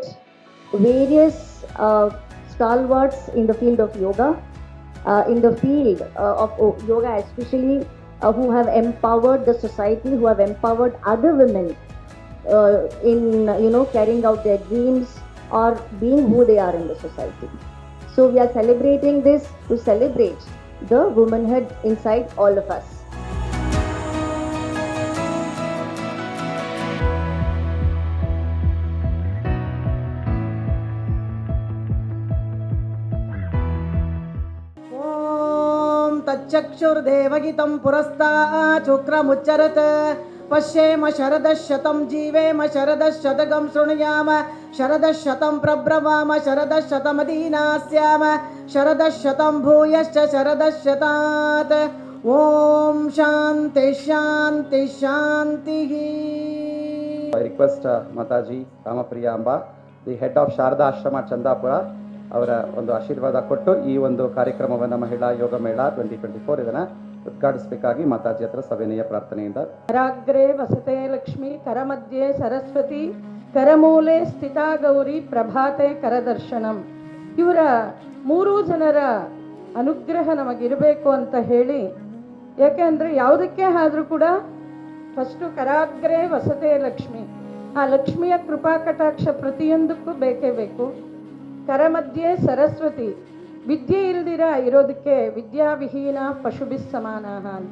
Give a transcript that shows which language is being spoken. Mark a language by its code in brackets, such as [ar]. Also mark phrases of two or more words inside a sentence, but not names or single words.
[en] various stalwarts in the field of yoga, in the field of yoga especially, who have empowered the society, who have empowered other women in carrying out their dreams or being who they are in the society. So we are celebrating this to celebrate the womanhood inside all of us. [sa] तच्चक्षुर्देवगितं पुरस्तात् शुक्रमुच्चरत् पश्येम शरदशतं जीवेम शरदशतकं शृणुयाम शरदशतं प्रब्रवाम शरदशतमदीनास्याम शरदशतं भूयश्च शरदशतात् ॐ शान्ति शान्ति शान्तिः. [en] I request Mataji Ramapriya Amba, the head of Sharada Ashrama Chandapura, [kn] ಅವರ ಒಂದು ಆಶೀರ್ವಾದ ಕೊಟ್ಟು ಈ ಒಂದು ಕಾರ್ಯಕ್ರಮವನ್ನು ಮಹಿಳಾ ಯೋಗ ಮೇಳ 2024 ಇದನ್ನು ಉದ್ಘಾಟಿಸಬೇಕಾಗಿ ಮಾತಾಜಿ ಹತ್ರ ಸವಿನಯ ಪ್ರಾರ್ಥನೆಯಿಂದ. [sa] ಕರಾಗ್ರೆ ವಸತೆ ಲಕ್ಷ್ಮಿ, ಕರಮಧ್ಯೆ ಸರಸ್ವತಿ, ಕರಮೂಲೆ ಸ್ಥಿತಾ ಗೌರಿ, ಪ್ರಭಾತೆ ಕರದರ್ಶನಂ. [kn] ಇವರ ಮೂರೂ ಜನರ ಅನುಗ್ರಹ ನಮಗಿರಬೇಕು ಅಂತ ಹೇಳಿ, ಯಾಕೆಂದರೆ ಯಾವುದಕ್ಕೆ ಆದರೂ ಕೂಡ ಫಸ್ಟು [sa] ಕರಾಗ್ರೆ ವಸತೆ ಲಕ್ಷ್ಮಿ, [kn] ಆ ಲಕ್ಷ್ಮಿಯ ಕೃಪಾ ಕಟಾಕ್ಷ ಪ್ರತಿಯೊಂದಕ್ಕೂ ಬೇಕೇ ಬೇಕು. [sa] ಕರಮಧ್ಯೆ ಸರಸ್ವತಿ, [kn] ವಿದ್ಯೆ ಇಲ್ದಿರ ಇರೋದಕ್ಕೆ [sa] ವಿದ್ಯಾವಿಹೀನ ಪಶುಭಿಸ್ ಸಮಾನ [kn] ಅಂತ.